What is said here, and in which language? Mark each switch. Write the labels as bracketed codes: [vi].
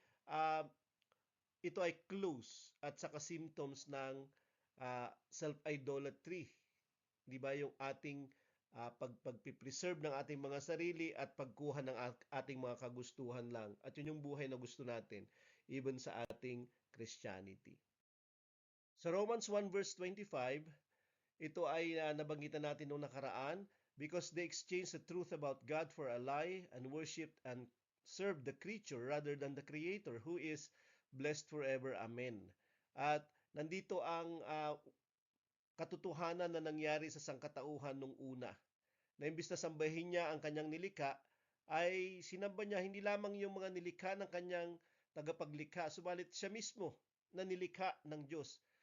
[tl] At ito ay clues at saka symptoms ng self-idolatry. 'Di ba? Yung ating pagpipreserve ng ating mga sarili at pagkuha ng ating mga kagustuhan lang. At yun yung buhay na gusto natin, even sa ating Christianity. [en] Sa Romans 1 verse 25, [tl] ito ay nabanggitan natin noong nakaraan, [en] because they exchanged the truth about God for a lie and worshipped and served the creature rather than the Creator, who is blessed forever. [tl] Amen. At nandito ang katotohanan na nangyari sa sangkatauhan nung una. Na imbis na sambahin niya ang kanyang nilikha, ay sinamba niya hindi lamang yung mga nilikha ng kanyang tagapaglikha, subalit siya mismo na nilikha ng Diyos.